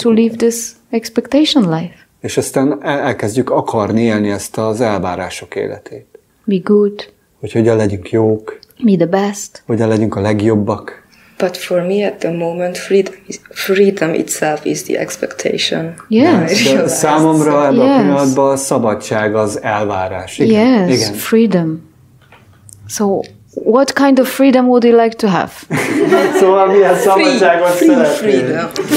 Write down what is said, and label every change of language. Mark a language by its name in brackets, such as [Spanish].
[English] to live this expectation life. [Hungarian] És aztán elkezdjük akarni élni ezt az elvárások életét. [English] Be good, [Hungarian] Hogy hogyan legyünk jók, [English] be the best, [Hungarian] hogyan legyünk a legjobbak, [English] But for me at the moment, freedom itself is the expectation. Yes. [Hungarian] De számomra ebben a pillanatban a szabadság az elvárás. Igen. Yes, igen. Freedom. [English] So, what kind of freedom would you like to have? [Hungarian] Szóval milyen szabadságot szeretnél?